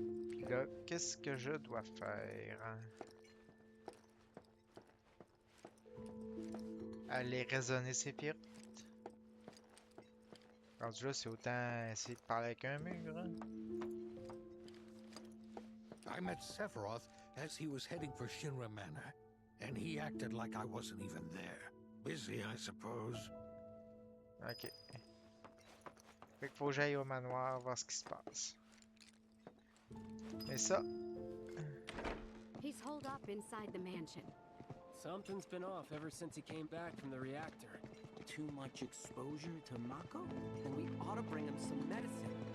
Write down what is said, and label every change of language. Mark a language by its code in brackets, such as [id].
[fr] Puis là, qu'est-ce que je dois faire? Aller raisonner ces pirates. Rendu là, c'est autant essayer de parler avec un mur. Hein? [en] I met Sephiroth as he was heading for Shinra Manor, and he acted like I wasn't even there. Busy, I suppose. Ok. [fr] Fait qu'il faut que j'aille au manoir voir ce qui se passe. Mais ça, [en] He's holed up inside the mansion. Something's been off ever since he came back from the reactor. Too much exposure to Mako? Then we ought to bring him some medicine.